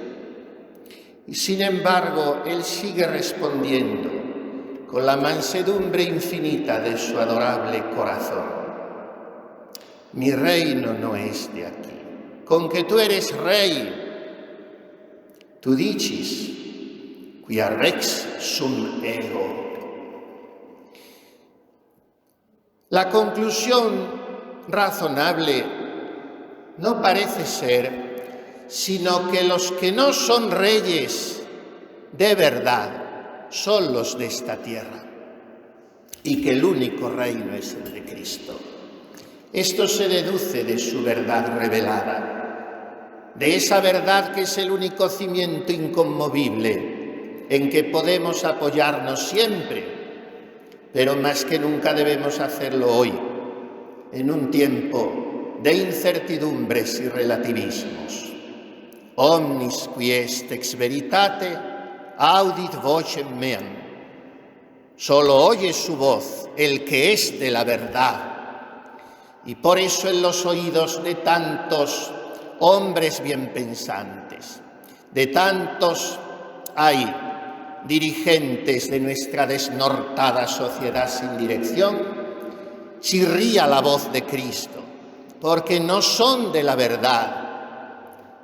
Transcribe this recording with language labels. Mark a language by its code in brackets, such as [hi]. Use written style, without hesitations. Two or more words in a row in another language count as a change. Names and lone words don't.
[es] Y sin embargo, Él sigue respondiendo con la mansedumbre infinita de su adorable corazón. Mi reino no es de aquí. Con que tú eres rey, [la] tu dicis, quia rex sum ego. [es] La conclusión razonable no parece ser sino que los que no son reyes de verdad son los de esta tierra y que el único reino es el de Cristo. Esto se deduce de su verdad revelada, de esa verdad que es el único cimiento inconmovible en que podemos apoyarnos siempre, pero más que nunca debemos hacerlo hoy, en un tiempo de incertidumbres y relativismos. [la] Omnis qui est ex veritate, audit vocem meam. [es] Solo oye su voz el que es de la verdad. Y por eso en los oídos de tantos hombres bien pensantes, de tantos hay dirigentes de nuestra desnortada sociedad sin dirección, chirría la voz de Cristo, porque no son de la verdad.